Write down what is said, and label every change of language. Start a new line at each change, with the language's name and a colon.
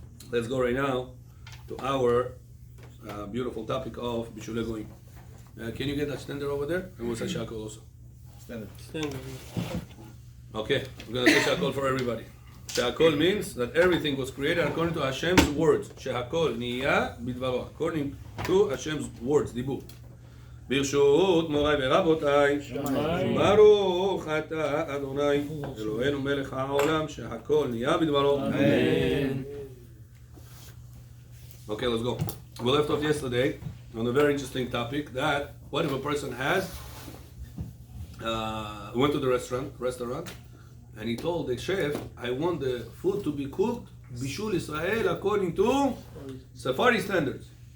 English: Let's go right now to our beautiful topic of Bishulei Goyim. Can you get that standard over there? And we'll say Shakol also. Standard. Okay, we're going to say Shakol for everybody. Shakol means that everything was created according to Hashem's words. Shehakol niya bidvaro. According to Hashem's words, dibur.
Hebrew: ברשות מוריי ורבותיי, ברוך אתה אדוני, אלוהינו מלך העולם, שהכל נהיה בדברו.
English: Amen. Okay, let's go. We left off yesterday on a very interesting topic that what if a person went to the restaurant, and he told the chef, I want the food to be cooked Bishul Israel according to Safari standards.